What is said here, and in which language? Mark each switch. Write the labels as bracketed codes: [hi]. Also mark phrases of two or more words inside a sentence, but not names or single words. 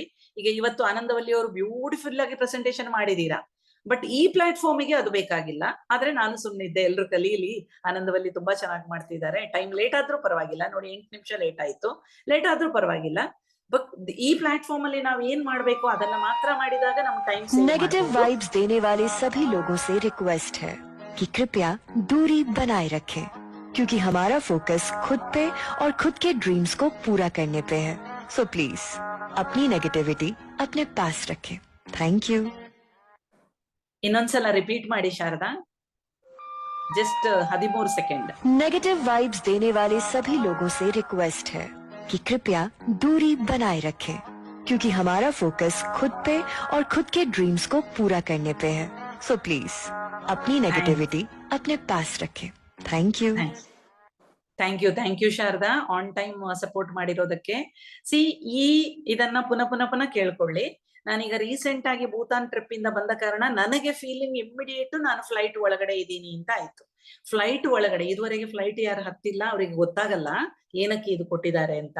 [kn] ಈಗ ಇವತ್ತು ಆನಂದವಲ್ಲಿ ಅವರು ಬ್ಯೂಟಿಫುಲ್ ಆಗಿ ಪ್ರೆಸೆಂಟೇಷನ್ ಮಾಡಿದೀರಾ, ಬಟ್ ಈ ಪ್ಲಾಟ್ಫಾರ್ಮಿಗೆ ಅದು ಬೇಕಾಗಿಲ್ಲ. ಆದ್ರೆ ನಾನು ಸುಮ್ಮನಿದ್ದೆ, ಎಲ್ರು ಕಲೀಲಿ, ಆನಂದವಲ್ಲಿ ತುಂಬಾ ಚೆನ್ನಾಗಿ ಮಾಡ್ತಿದ್ದಾರೆ. [en] time late [kn] ಆದ್ರೂ ಪರವಾಗಿಲ್ಲ, ನೋಡಿ 8 ನಿಮಿಷ ಲೇಟ್ ಆಯ್ತು, ಲೇಟ್ ಆದ್ರೂ ಪರವಾಗಿಲ್ಲ. ಬಟ್ ಈ ಪ್ಲಾಟ್ಫಾರ್ಮ್ ಅಲ್ಲಿ ನಾವು ಏನ್ ಮಾಡ್ಬೇಕು ಅದನ್ನ ಮಾತ್ರ ಮಾಡಿದಾಗ ನಮ್ಮ ಟೈಮ್ [en] negative vibes [hi] देने वाले सभी लोगों से रिक्वेस्ट है कि कृपया दूरी बनाए रखें, क्योंकि हमारा फोकस खुद पे और खुद के ड्रीम्स को पूरा करने पे है. [en] so please [hi] अपनी नेगेटिविटी अपने पास रखें. [en] thank you. [kn] ಇನ್ನೊಂದ್ಸಲ ರಿಪೀಟ್ ಮಾಡಿ ಶಾರದಾ, [en] just 13 second. negative vibes [hi] देने वाले सभी लोगों से रिक्वेस्ट है कि कृपया दूरी बनाए रखें, क्योंकि हमारा फोकस खुद पे और खुद के ड्रीम्स को पूरा करने पे है. [en] so please [hi] अपनी नेगेटिविटी अपने पास रखें. [en] thank you. thank you [kn] ಶಾರದಾ, [en] on time support [kn] ಮಾಡಿರೋದಕ್ಕೆ. ಇದನ್ನ ಪುನಃ ಕೇಳ್ಕೊಳ್ಳಿ. ನಾನೀಗ ರೀಸೆಂಟ್ ಆಗಿ ಭೂತಾನ್ ಟ್ರಿಪ್ ಇಂದ ಬಂದ ಕಾರಣ ನನಗೆ [en] feeling immediate [kn] ನಾನು ಫ್ಲೈಟ್ ಒಳಗಡೆ ಇದ್ದೀನಿ ಅಂತ ಆಯ್ತು. ಫ್ಲೈಟ್ ಒಳಗಡೆ ಇದುವರೆಗೆ ಫ್ಲೈಟ್ ಯಾರು ಹತ್ತಿಲ್ಲ, ಅವ್ರಿಗೆ ಗೊತ್ತಾಗಲ್ಲ ಏನಕ್ಕೆ ಇದು ಕೊಟ್ಟಿದ್ದಾರೆ ಅಂತ.